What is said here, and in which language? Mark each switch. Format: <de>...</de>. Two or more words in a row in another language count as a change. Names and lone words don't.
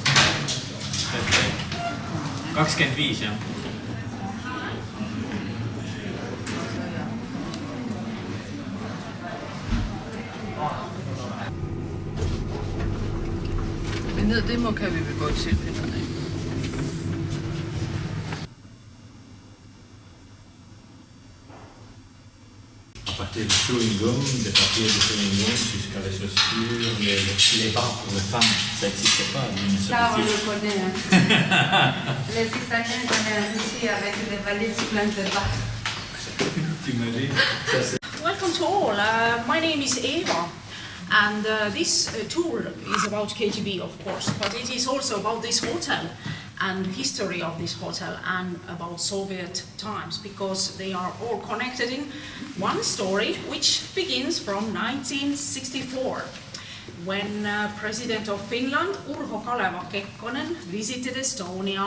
<da>25 jah. Men ned det må kan vi vel godt se billederne af.</da> <fr>À partir du chewing-gum, des papiers de chewing-gum jusqu'à les chaussures, les bas pour les femmes, ça n'existait pas. Ça, on le connaît. Les Italiens connaissent aussi avec les valises pleines de bas.</fr> <en>Welcome to all. My name is Eva, and this tour is about Kgb, of course, but it is also about this hotel and history of this hotel and about Soviet times, because they are all connected in one story, which begins from 1964, when President of Finland, Urho Kaleva Kekkonen, visited Estonia.</en>